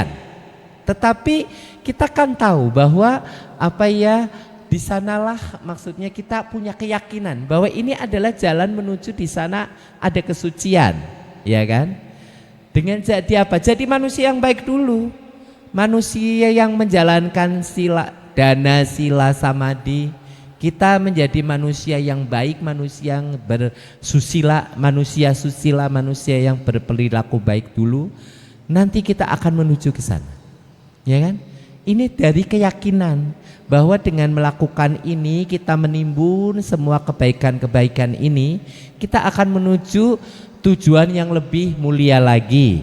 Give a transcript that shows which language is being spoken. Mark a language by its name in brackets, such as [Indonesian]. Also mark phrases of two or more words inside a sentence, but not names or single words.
[Indonesian] Tetapi kita kan tahu bahwa di sanalah maksudnya kita punya keyakinan bahwa ini adalah jalan menuju di sana ada kesucian, ya kan? Dengan jadi apa? Jadi manusia yang baik dulu. Manusia yang menjalankan sila, dana, sila, samadhi. Kita menjadi manusia yang baik, manusia yang bersusila, manusia susila, manusia yang berperilaku baik dulu. Nanti kita akan menuju ke sana. Ya kan? Ini dari keyakinan bahwa dengan melakukan ini kita menimbun semua kebaikan-kebaikan ini, kita akan menuju tujuan yang lebih mulia lagi.